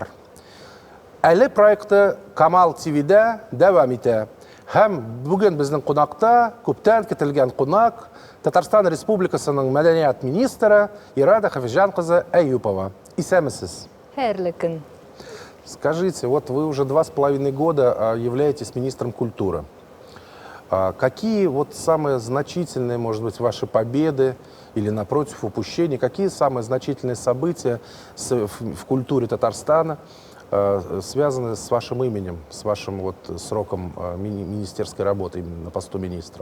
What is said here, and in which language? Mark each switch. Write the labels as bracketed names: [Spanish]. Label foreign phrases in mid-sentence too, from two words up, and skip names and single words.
[Tatar] Әле проекты Камал ТВ-дә дәвам итә. Һәм бүген безнең кунакта күптән көтелгән кунак Татарстан Республикасының мәдәният министры Ирада Хафизҗан кызы Әюпова. Исәнмесез. Хәерле көн. [Russian] Скажите, вот вы уже 2,5 года являетесь министром культуры. Какие вот самые значительные, может быть, ваши победы или, напротив, упущения, какие самые значительные события в культуре Татарстана связаны с вашим именем, с вашим вот сроком министерской работы именно на посту министра?